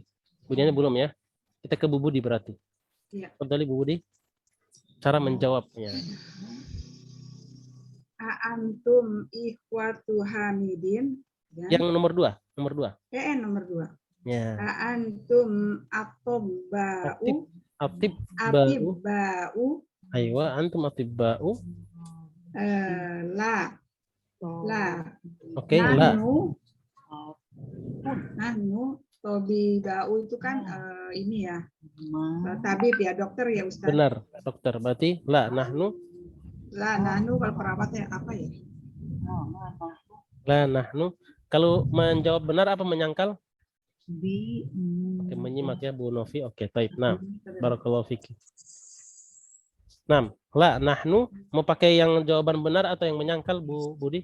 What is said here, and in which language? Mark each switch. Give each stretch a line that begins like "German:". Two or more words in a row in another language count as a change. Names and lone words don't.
Indonesian: Bu Diana belum ya? Kita ke Bu Budi berarti. Iya. Tafadhali Bu Budi. Cara menjawabnya.
Arabic: أنتم إخوة حامدين.
Indonesian: Ya. Yang nomor 2. Nomor 2. Ya.
Arabic: أنتم أطباء. أطباء. أيوه، أنتم أطباء.
Indonesian: La. Oke, la.
Arabic: نحن أطباء
Indonesian: itu kan ini ya. Tabib ya, dokter ya Ustaz. Benar, dokter. Berarti
Arabic: لا نحن. لا نحن
Indonesian: kalau perawatnya apa ya?
Arabic: لا نحن.
Indonesian: Kalau menjawab benar apa menyangkal? Oke, menyimak ya Bu Novi. Oke, baik.
Arabic: Nah, بارك الله فيك.
Indonesian: Nah,
Arabic: لا نحن
Indonesian: mau pakai yang jawaban benar atau yang menyangkal Bu Budi?